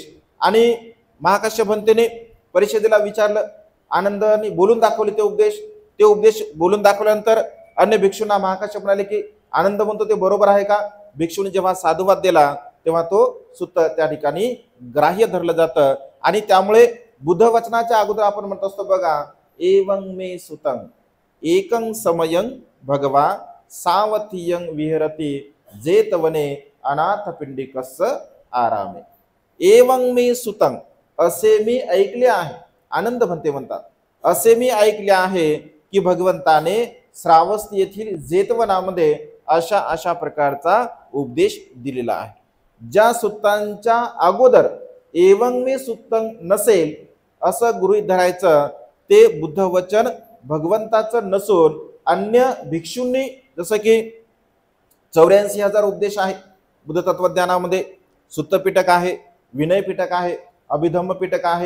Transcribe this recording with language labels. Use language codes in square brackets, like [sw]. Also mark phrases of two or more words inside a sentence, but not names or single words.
[mr] आणि महाकाश्यप भंतेने परिषदेला विचारलं, आनंदाने बोलून दाखवले ते उपदेश बोलून दाखवल्यानंतर अन्य भिक्षूंना महाकाश्यप म्हणाले की आनंद म्हणतो ते बरोबर आहे का? भिक्षूने जेव्हा साधुवाद दिला तेव्हा तो सुत त्या ठिकाणी ग्राह्य धरलं जातं. आणि त्यामुळे बुद्ध वचनाच्या अगोदर आपण म्हणत असतो बघा, [pi] एवं मे सुतं एकं समयं भगवा सावथियं विहरती जेतवने अनाथ पिंडिकस्य आरामे. एवं मे सुतं, [mr] असे मी ऐकले आहे, आनंद भंते म्हणतात, असे मी ऐकले आहे की भगवंताने श्रावस्ती येथील जेतवनामध्ये अशा अशा प्रकारचा उपदेश दिलेला आहे. ज्या सुत्तांच्या अगोदर [pi] एवं मे सुत्तं [mr] नसेल असं गृहीत धरायचं, ते बुद्ध वचन भगवंताचं नसून अन्य भिक्षूंनी, जसं की 84,000 उपदेश आहे बुद्ध तत्वज्ञानामध्ये, सुत्त पिटक आहे, विनय पिटक आहे, अभिधम्म पिटक आहे.